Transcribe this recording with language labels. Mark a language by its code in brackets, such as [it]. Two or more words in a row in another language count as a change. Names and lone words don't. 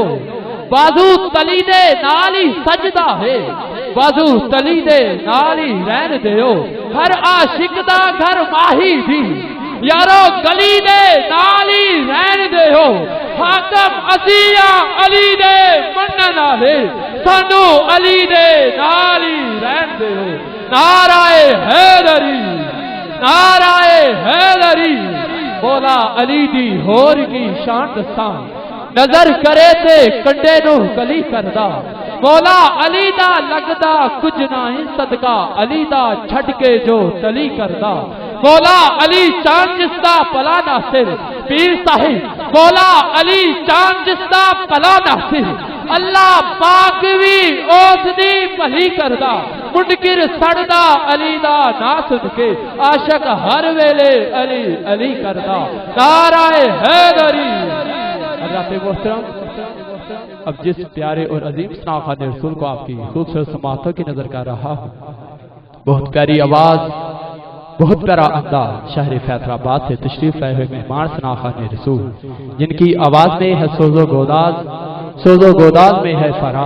[pa] بازو تلی دے نالی سجدہ ہے، بازو تلی دے نالی رہن دے ہو۔ ہر عاشق دا گھر ماہی بھی، یارو گلی دے نالی رہن دے ہو۔ حاکم عزیہ علی دے منن آلے، سانو علی دے نالی رہن دے ہو۔ نعرہ حیدری، نعرہ حیدری۔ مولا علی دی ہور کی شان دساں، نظر کرے تے کنڈے نو کلی کردا۔ مولا علی دا لگدا کچھ نہیں صدقہ، علی دا چھٹ کے جو تلی کردا۔ مولا علی چاند جسدا پلا ناصر، پیر صاحب مولا علی چاند جسدا پلا ناصر۔ اللہ پاک بھی اس دی بھلی کردا، منکر سڑدا علی دا نا سن کے، عاشق ہر ویلے علی علی کردا۔ نعرہ حیدری۔ [ur] حضرات محترم، اب جس پیارے اور عظیم ثنا خوان رسول کو آپ کی خوبصورت سماعتوں کی نظر کر رہا ہوں، بہت پیاری آواز، بہت پیارا انداز، شہر فیصل آباد سے تشریف لائے ہوئے مہمان ثنا خوان رسول، جن کی آواز میں ہے سوز و گوداز، سوز و گوداز میں ہے فراغ۔